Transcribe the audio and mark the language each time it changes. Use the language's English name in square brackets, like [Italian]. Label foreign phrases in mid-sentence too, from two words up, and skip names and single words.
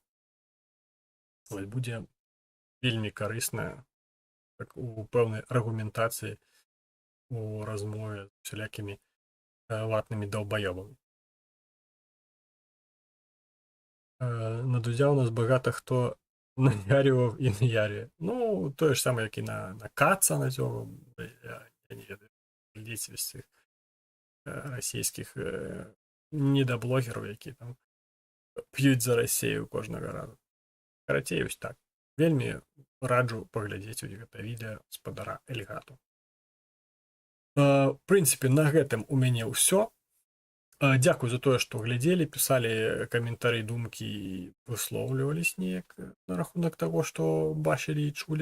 [Belarusian] Вось будзе вельмі карысна так, у пэўнай аргументацыі у размове з усялякімі ватнымі даўбаёбамі. [Ukrainian] На Дудзя у нас багата хто наярював і наярює. Ну, то ж саме, як і на Каца на цього. [Belarusian] Я не ведаю. [Ukrainian] Глядіть із цих російських недоблогерів, які там п'ють за Росію кожного разу. [Belarusian] Карацей, ось так. Вельмі раджу паглядзець у гэта відэа спадара Эльгато. В прынцыпе, на гэтым у мяне ўсё. Дзякуй за тое, што глядзелі, пісалі каментары, думкі і выслоўлівались неяк на рахунак таго, што бачылі і чулі.